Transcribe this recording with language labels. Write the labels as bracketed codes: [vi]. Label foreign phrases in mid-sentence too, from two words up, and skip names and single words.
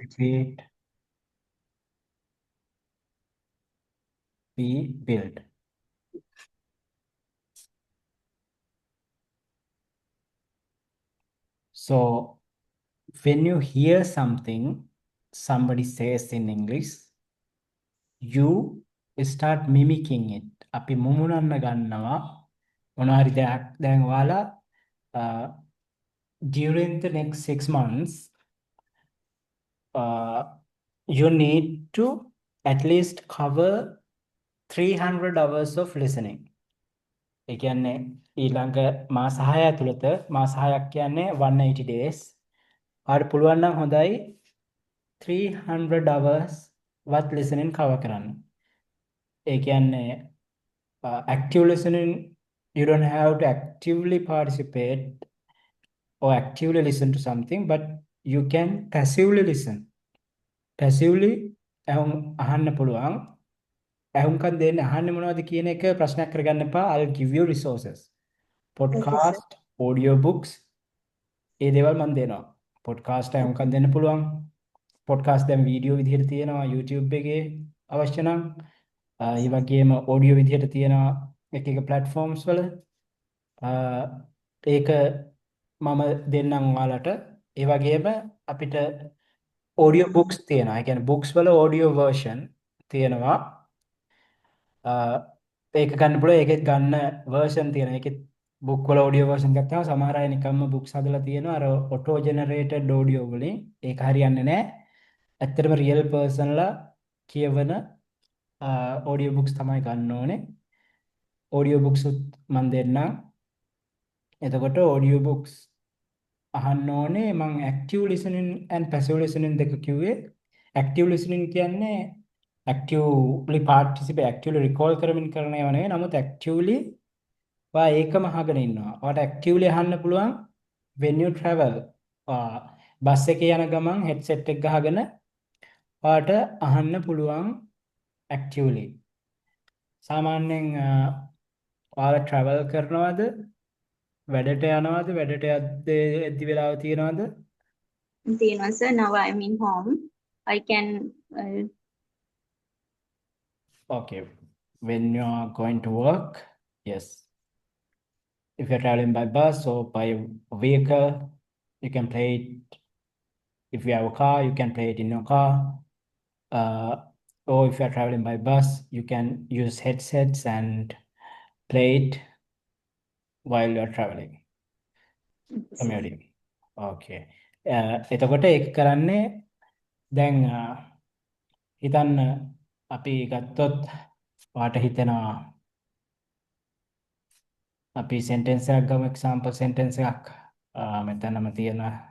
[en] Repeat. P. Build. So when you hear something somebody says in English, you start mimicking it. [si] අපි මුමුණන්න ගන්නවා මොනවාරි දෙයක්. දැන් ඔයාලා [en] during the next 6 months you need to at least cover 300 hours of listening. [si] ඒ කියන්නේ ඊළඟ මාස 6 ඇතුළත මාස 6ක් කියන්නේ 180 days. ආට පුළුවන් නම් හොඳයි 300 hours වත් [en] listening cover [si] කරන්න. ඒ කියන්නේ [en] active listening, you don't have to actively participate or actively listen to something, but you can passively listen. [si] Passively අහන්න පුළුවන්. ඇහුම්කන් දෙන්න අහන්නේ මොනවද කියන එක ප්‍රශ්නයක් කරගන්න එපා. [en] I'll give you resources. Podcast, audio books, [si] ඒ දේවල් මම දෙනවා. podcast ඇහුම්කන් දෙන්න පුළුවන්. podcast දැන් වීඩියෝ විදිහට තියෙනවා YouTube එකේ අවශ්‍ය නම්. ඒ වගේම audio විදිහට තියෙනවා එක එක platforms වල. ඒක මම දෙන්නම් ඔයාලට. ඒ වගේම අපිට [en] audio books [si] තියෙනවා. ඒ කියන්නේ books වල [en] audio version [si] තියෙනවා. ඒක ගන්න පුළුවන්. ඒකෙත් ගන්න version තියෙනවා. ඒකෙත් book වල [en] audio version [si] ගත්තාම සමහර අය නිකම්ම books හදලා තියෙනවා අර [en] auto generated audio [si] වලින්. ඒක හරියන්නේ නැහැ. ඇත්තටම [en] real person [si] ලා කියවන audio books තමයි ගන්න ඕනේ. [en] audio books [si] උත් මම දෙන්නම්. එතකොට [en] audio books [si] අහන්න ඕනේ. මම [en] active listening and passive listening [si] දෙක කිව්වේ. [en] active listening [si] කියන්නේ [en] actively participate, actively recall [si] කරමින් කරන ඒවා නෙවෙයි. නමුත් actively ඔයා ඒකම අහගෙන ඉන්නවා. ඔයාට actively අහන්න පුළුවන් [en] when you travel. [si] බස් එකේ යන ගමන් headset එක ගහගෙන ඔයාට අහන්න පුළුවන් actively. සාමාන්‍යයෙන් ඔයාලා travel කරනවද? වැඩට යනවද? වැඩට යද්දී වෙලාව තියනවද? [en] තියෙනවා sir. Now I'm in home. I can Okay. When you are going to work, yes. If you're traveling by bus or by vehicle, you can play it. If you have a car, you can play it in your car. Or if you're traveling by bus, you can use headsets and play it while you're traveling, commuting. [si] Okay. එතකොට ඒක කරන්නේ දැන් හිතන්න අපි ගත්තොත් ඔයාට හිතෙනවා අපි sentence එකක් ගමු, [en] example sentence [si] එකක්.